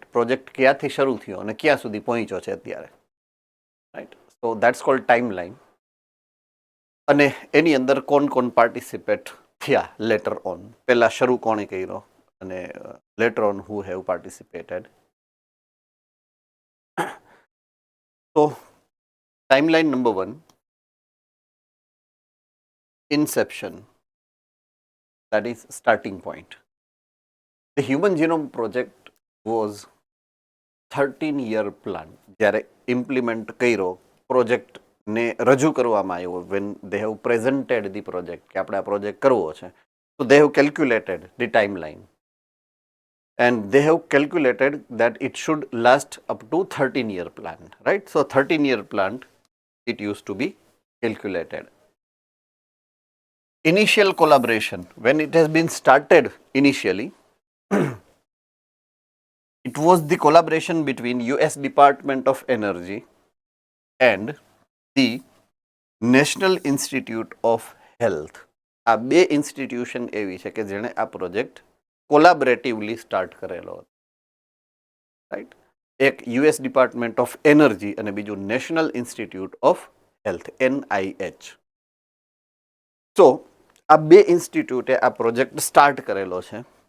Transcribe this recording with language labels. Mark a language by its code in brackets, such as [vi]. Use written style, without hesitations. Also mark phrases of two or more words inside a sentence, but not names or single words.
[gu] પ્રોજેક્ટ ક્યાંથી શરૂ થયો અને ક્યાં સુધી પહોંચ્યો છે અત્યારે, રાઈટ? [en] So that's called time line. [gu] અને એની અંદર કોણ પાર્ટિસિપેટ થયા [en] later on, [gu] પહેલા શરૂ કોણે કર્યો અને [en] later on who have participated. તો timeline number 1, inception, that is starting point. The Human Genome Project was 13-year plan. [gu] જ્યારે ઇમ્પ્લિમેન્ટ કર્યો, પ્રોજેક્ટ ને રજૂ કરવામાં આવ્યો, [en] when they have presented the project [gu] કે આપણે આ પ્રોજેક્ટ કરવો છે, [en] so they have calculated the timeline and they have calculated that it should last up to 13-year plan, right? So 13-year plan it used to be calculated. Initial collaboration, when it has been started initially, it was the collaboration between US Department of Energy and the National Institute of Health. [gu] આ બે ઇન્સ્ટિટ્યુશન એવી છે કે જેણે આ પ્રોજેક્ટ કોલાબરેટિવલી સ્ટાર્ટ કરેલો હતો, રાઈટ? એક યુએસ ડિપાર્ટમેન્ટ ઓફ એનર્જી અને બીજું નેશનલ ઇન્સ્ટિટ્યૂટ ઓફ હેલ્થ, NIH. તો આ બે ઇન્સ્ટિટ્યૂટે આ પ્રોજેક્ટ સ્ટાર્ટ કરેલો છે.